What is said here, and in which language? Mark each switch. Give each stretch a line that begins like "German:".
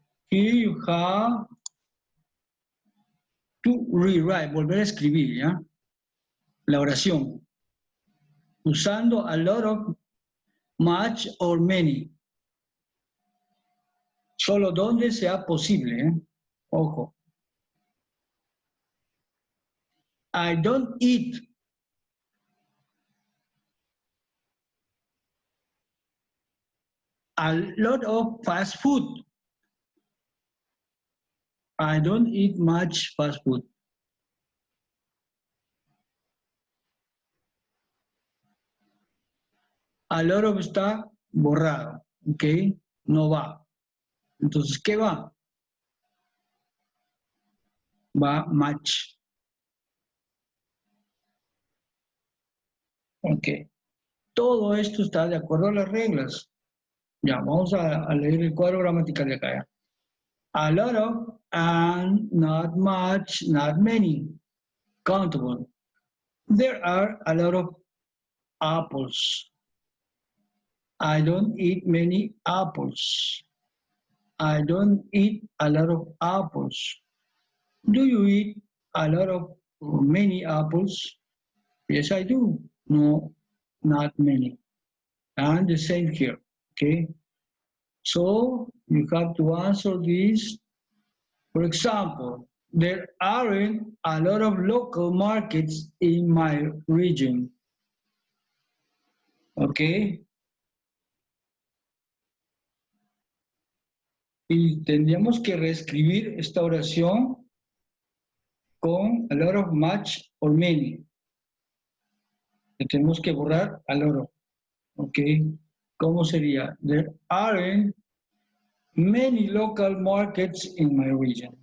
English: Here you have to rewrite,
Spanish: volver a escribir, ¿ya? La oración. Usando
English: a lot of, much, or many.
Spanish: Solo donde sea posible, ¿eh? Ojo.
English: I don't eat a lot of fast food. I don't eat much fast food.
Spanish: A lot of está borrado, ¿ok? No va. Entonces, ¿qué va? Va much.
English: Ok.
Spanish: Todo esto está de acuerdo a las reglas. Ya, vamos a leer el cuadro gramatical de acá. ¿Ya?
English: A lot of, and not much, not many. Countable. There are a lot of apples. I don't eat many apples. I don't eat a lot of apples. Do you eat a lot of many apples? Yes, I do. No, not many. And the same here, okay? So you have to answer this. For example, there aren't a lot of local markets in my region. Okay?
Spanish: Y tendríamos que reescribir esta oración con a lot of, much, or many. Y tenemos que borrar a lot of. ¿Ok? ¿Cómo sería?
English: There aren't Many local markets in my region.